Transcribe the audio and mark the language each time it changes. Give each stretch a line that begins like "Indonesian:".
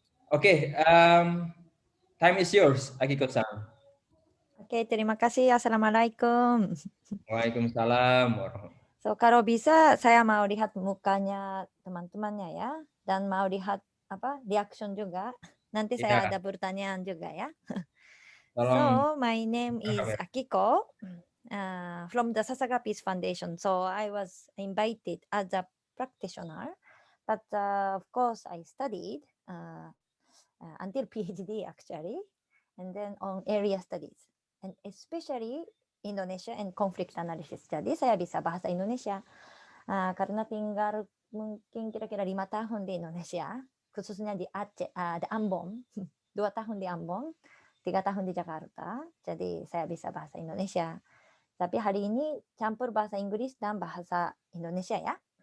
English: Oke, time is yours, Akiko Sang.
Indonesian: Oke, terima kasih. Assalamualaikum. Waalaikumsalam. So, kalau bisa saya mau lihat mukanya teman-temannya ya, dan mau lihat reaction juga. Nanti saya Ya, ada pertanyaan juga ya. tolong.
English: So, my name is Akiko from the Sasakawa Peace Foundation. So, I was invited as a practitioner, but of course, I studied until Ph.D. actually, and then on area studies, and especially Indonesia and conflict analysis.
Indonesian: Jadi saya bisa bahasa Indonesia karena tinggal mungkin kira-kira 5 tahun di Indonesia, khususnya di Aceh, di Ambon, 2 tahun di Ambon, 3 tahun di Jakarta. Jadi saya bisa bahasa Indonesia. Tapi hari ini campur bahasa Inggris dan bahasa Indonesia ya.